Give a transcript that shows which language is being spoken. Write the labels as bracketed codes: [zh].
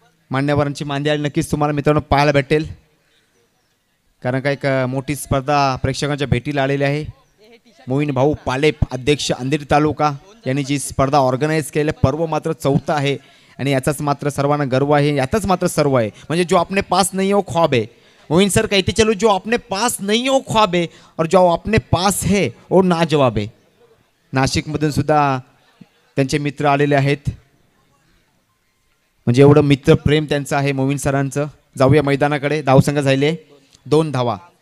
[mr] मान्यवरांची मांदियाळी नक्कीच तुम्हाला मित्रांनो पाहायला भेटेल, कारण का एक मोठी स्पर्धा प्रेक्षकांच्या भेटीला आलेली आहे. मोहीन भाऊ पालेप अध्यक्ष अंधेरी तालुका यांनी जी स्पर्धा ऑर्गनाईज केली, पर्व मात्र चौथा आहे आणि याचाच मात्र सर्वांना गर्व आहे. यातच मात्र सर्व आहे, म्हणजे [hi] जो आपने पास नहीं हो ख्वाब है. मोहीन सर कहते चलो जो आपने पास नहीं हो ख्वाब है और जो आपने पास है वो नाजवाब है. [mr] नाशिकमधून सुद्धा त्यांचे मित्र आलेले आहेत, म्हणजे एवढं मित्र प्रेम त्यांचं आहे मोहीन सरांचं. जाऊया मैदानाकडे. धावसंख्या झाले 2 धावा.